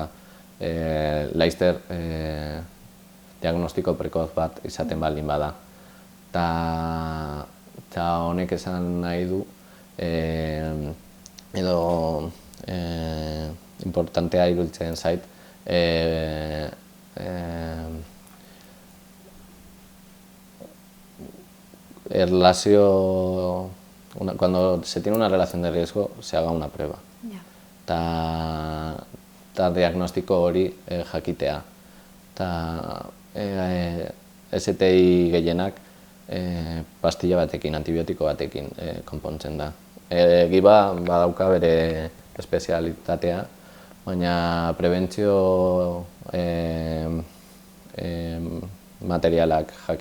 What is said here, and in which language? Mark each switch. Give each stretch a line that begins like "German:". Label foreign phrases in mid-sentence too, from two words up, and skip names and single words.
Basque: Laster diagnostiko prekoz bat izaten baldin bada. Eta honek esan nahi du, edo importantea iruditzen zait,
Spanish: cuando se tiene una relación de riesgo, se haga una prueba.
Basque: Eta diagnostiko hori jakitea. STI gehienak pastilla batekin, antibiotiko batekin konpontzen da. Giba badauka bere espezialitatea, baina prebentzio materialak